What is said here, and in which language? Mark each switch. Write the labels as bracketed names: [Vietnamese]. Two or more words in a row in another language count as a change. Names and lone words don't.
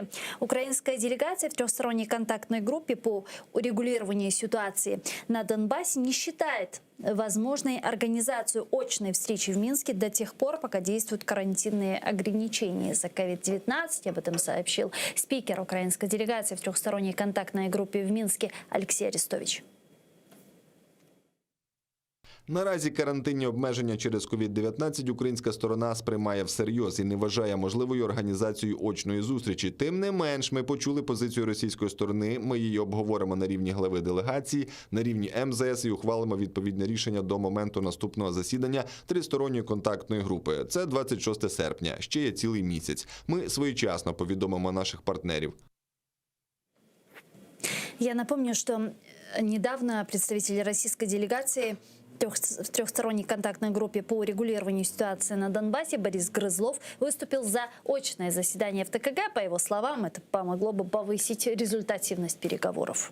[Russian] Украинская делегация в трехсторонней контактной группе по урегулированию ситуации на Донбассе не считает возможной организацию очной встречи в Минске до тех пор, пока действуют карантинные ограничения из-за COVID-19. Об этом сообщил спикер украинской делегации в трехсторонней контактной группе в Минске Алексей Арестович. [Ukrainian] Наразі карантинні обмеження через COVID-19 українська сторона сприймає всерйоз і не вважає можливою організацію очної зустрічі. Тим не менш, ми почули позицію російської сторони, ми її обговоримо на рівні глави делегації, на рівні МЗС і ухвалимо відповідне рішення до моменту наступного засідання тристоронньої контактної групи. Це 26 серпня, ще є цілий місяць. Ми своєчасно повідомимо наших партнерів. [Russian] Я напомню, что недавно представители российской делегации в трехсторонней контактной группе по урегулированию ситуации на Донбассе Борис Грызлов выступил за очное заседание в ТКГ. По его словам, это помогло бы повысить результативность переговоров.